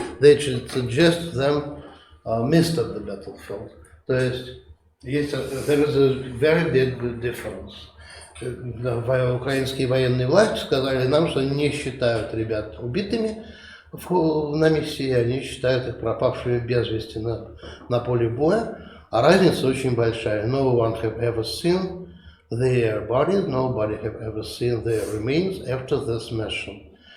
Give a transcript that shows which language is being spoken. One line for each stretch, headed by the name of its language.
English: They should suggest them missed at the battlefield.
Russian: То есть
English: there is a very big difference.
Russian: Украинские военные власти сказали нам, что они не считают ребят убитыми на миссии, они считают их пропавшими без вести на поле боя. А разница очень большая.
English: No one have ever seen their bodies, nobody have ever seen their remains after this mission.